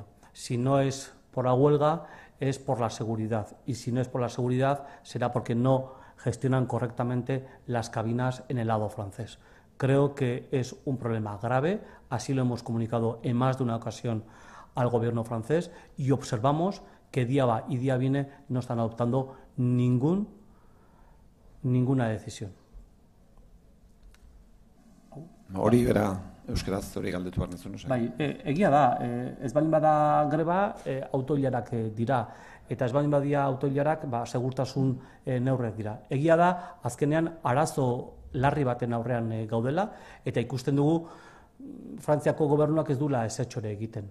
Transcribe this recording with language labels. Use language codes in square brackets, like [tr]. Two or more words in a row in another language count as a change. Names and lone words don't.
[es] Si no es por la huelga, es por la seguridad, y si no es por la seguridad, será porque no gestionan correctamente las cabinas en el lado francés. Creo que es un problema grave, así lo hemos comunicado en más de una ocasión al gobierno francés y observamos que día va y día viene no están adoptando ninguna decisión. [eu] Hori bera euskaraz hori galdetu behar nizun, Bai, egia da, ez baldin bada greba autoilarak dira. Eta ez baldin badia autoilarak, segurtasun neurriak dira. Egia da, azkenean arazo larri baten aurrean gaudela, eta ikusten dugu Frantziako gobernuak ez duela ezetxore egiten.